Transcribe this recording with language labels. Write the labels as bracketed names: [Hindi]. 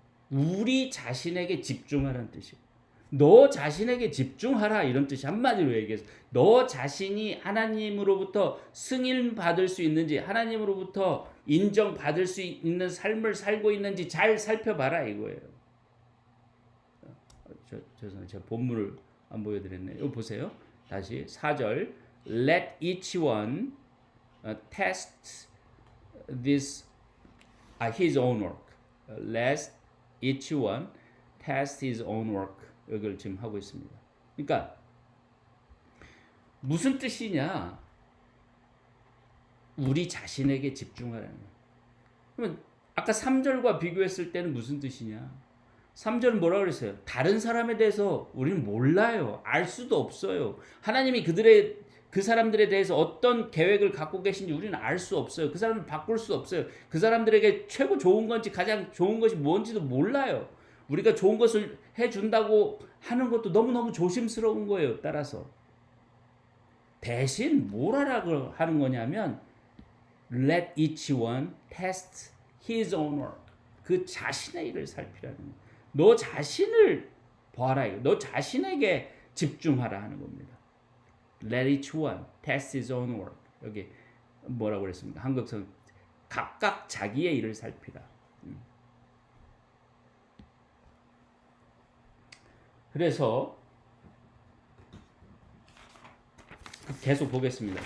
[Korean] 우리 자신에게 집중하라는 뜻이에요. 너 자신에게 집중하라 이런 뜻이 한마디로 얘기해서 너 자신이 하나님으로부터 승인받을 수 있는지 하나님으로부터 인정받을 수 있는 삶을 살고 있는지 잘 살펴봐라 이거예요. 죄송해요. 제가 본문을 안 보여드렸네요. 이거 보세요. 다시 4절 [English] Let each one test his own work. Let each one test his own work. [Korean] 여기를 지금 하고 있습니다. 그러니까 무슨 뜻이냐? 우리 자신에게 집중하라는 거예요. 그러면 아까 3절과 비교했을 때는 무슨 뜻이냐? 3절은 뭐라고 그랬어요? 다른 사람에 대해서 우리는 몰라요. 알 수도 없어요. 하나님이 그 사람들에 대해서 어떤 계획을 갖고 계신지 우리는 알 수 없어요. 그 사람을 바꿀 수 없어요. 그 사람들에게 최고 좋은 건지 가장 좋은 것이 뭔지도 몰라요. 우리가 좋은 것을 해준다고 하는 것도 너무너무 조심스러운 거예요. 따라서 대신 뭘 하라고 하는 거냐면 [English] Let each one test his own work. [Korean] 그 자신의 일을 살피라는 거예요. 너 자신을 봐라. 너 자신에게 집중하라 하는 겁니다. [English] Let each one test his own work. [Korean] 여기 뭐라고 그랬습니까? 한국성 각각 자기의 일을 살피라. 그래서 계속 보겠습니다.